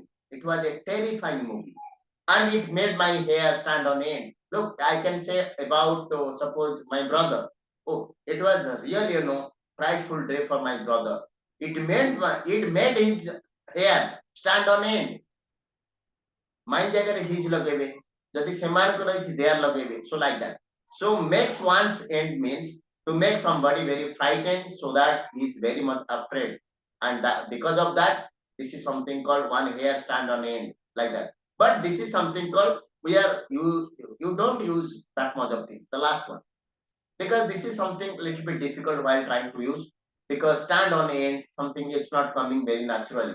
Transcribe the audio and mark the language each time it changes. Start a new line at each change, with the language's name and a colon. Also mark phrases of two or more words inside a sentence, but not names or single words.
English: It was a terrifying movie. And it made my hair stand on end. Look, I can say about suppose my brother. Oh, it was a really frightful day for my brother. It made his hair stand on end. My ଜାଗାରେ his
Odia: ଲଗେଇବେ ଯଦି ସେମାନଙ୍କର ଅଛି
English: they are ଲଗେଇବେ. So like that. So makes one's end means to make somebody very frightened so that he is very much afraid, and that because of that this is something called one hair stand on end, like that. But this is something called you don't use that much of things, the last one, because this is something little bit difficult while trying to use, because stand on end something is not coming very naturally.